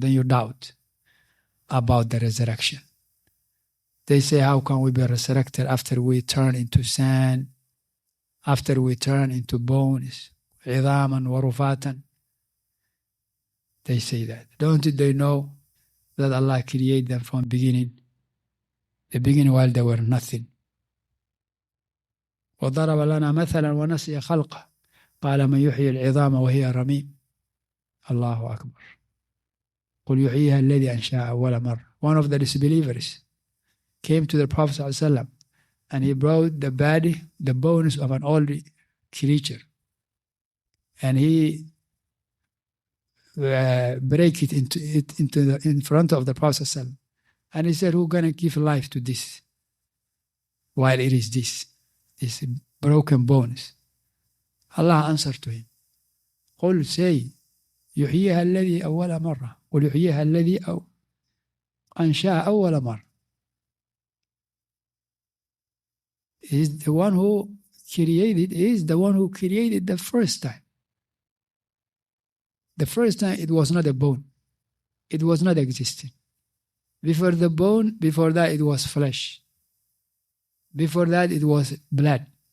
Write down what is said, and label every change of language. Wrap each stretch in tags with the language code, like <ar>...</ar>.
<en>Then you doubt about the resurrection. They say, how can we be resurrected after we turn into sand, after we turn into bones,</en> <ar>عِظَامًا وَرُفَاتًا?</ar> <en>They say that. Don't they know that Allah created them from beginning? The beginning while they were nothing.</en> <ar>وضرب لنا مثلا ونسي خلقه قال من يحيي العظام وهي رميم. الله أكبر. قل يحييها الذي أنشأها أول مرة.</ar> <en>One of the disbelievers came to the Prophet ﷺ and he brought the body, the bones of an old creature, and he break it in front of the Prophet ﷺ. And he said, who's going to give life to this while it is this broken bones? Allah answered to him, قل, say,</en> <ar>يحييها الذي أول مرة. قل يحييها الذي أنشأها أول مرة.</ar> <en>Is the one who created, is the one who created the first time. The first time it was not a bone. It was not existing. Before the bone, before that it was flesh. Before that it was blood.</en>